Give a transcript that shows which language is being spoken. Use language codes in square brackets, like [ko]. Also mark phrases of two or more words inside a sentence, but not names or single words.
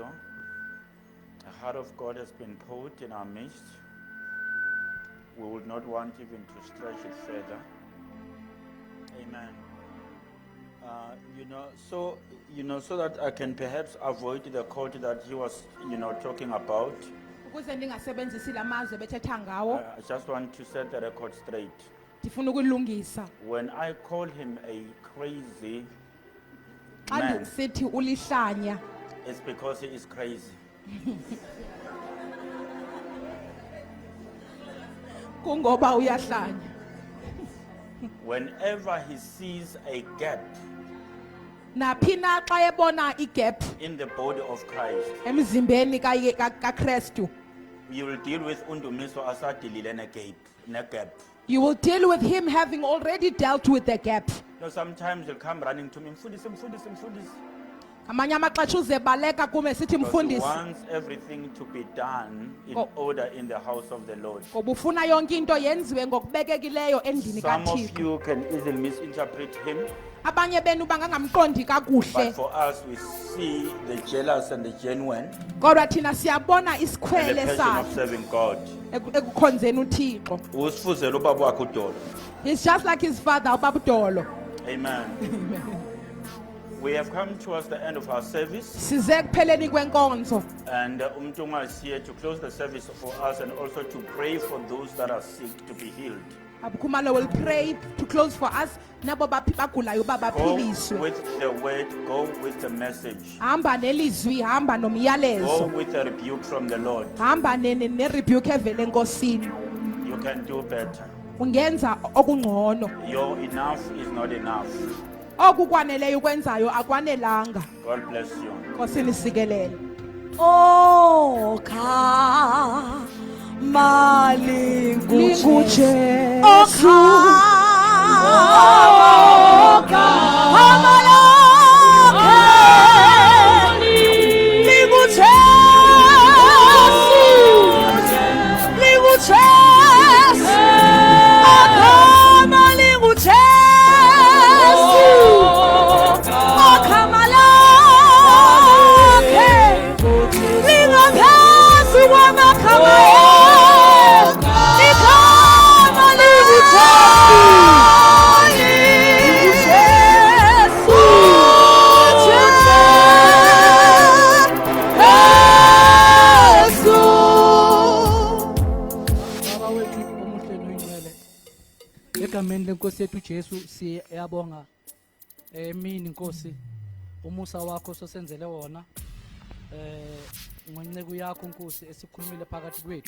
[en] The heart of God has been put in our midst. We would not want even to stretch it further. Amen. So that I can perhaps avoid the quote that he was, talking about. [xh] ukuze ndingasebenzisi la mazwi bethetha ngawo [en] I just want to set the record straight. [xh] ndifuna ukulungisa [en] When I call him a crazy [xh] xa [en] man, [xh] ndisithi ulihlanya [en] it's because he is crazy. [xh] kungoba uyahlanya. [en] Whenever he sees a gap [xh] Naphi na xa ebona igap [en] in the body of Christ, [xh] emzimbeni kaKristu, [en] you will deal with [xh] Undumiso asadilile ne-gap. [en] you will deal with him having already dealt with the gap. Sometimes he'll come running to me, [xh] Mfundisi. Amanye amaxesha uzebaleka kume sithi [en] Because he [xh] mfundisi [en] wants everything to be done in Oh. order in the house of the Lord. [xh] ngoba ufuna yonke into yenziwe ngokubekekileyo endlini [en] Some of [xh] kaThixo. [en] you can easily misinterpret him, [xh] Abanye benu bangangamqondi [en] but [xh] kakuhle, [en] for us we see the jealous and the genuine [xh] kodwa thina siyabona [en] and the [xh] isikhwele [en] passion of [xh] sakhe [en] serving God. [xh] ekukhonzeni uThixo. Usifuzela ubaba wakhe uDolo. [en] He's just like his father uBabudolo. Amen. We have come towards the end of our service, [xh] Size kupheleni kwenkonzo. [en] and Umtunga is here to close the service for us and also to pray for those that are sick to be healed. Abukhumalo will pray to close for us. [xh] Nabo bagulayo [en] Go [xh] babaphiliswe. [en] with the word, go with the message, [xh] Hamba nelizwi, hamba [en] go [xh] nomyalezo. [en] with the rebuke from the Lord. [xh] Hamba ne-rebuke evele enkosini. [en] You can do better. [xh] Ungenza okungcono. [en] Your enough is not enough. [xh] Okukwaneleyo ukwenzayo akwanelanga. [en] God bless you. [xh] Nkosini sikelele. [zu] Oh, kama Linguje. Oh, kama linguje. Linguje. Oh, kama linguje. Oh, kama lingaphezu kwamakama ikama linguje. Baba wethu omuhle noyingcwele, egameni lenkosi yethu Jesu siyabonga emini Nkosi umusa wakho sosenzele wona ngonceku yakho Nkosi esikhulumile phakathi kwethu.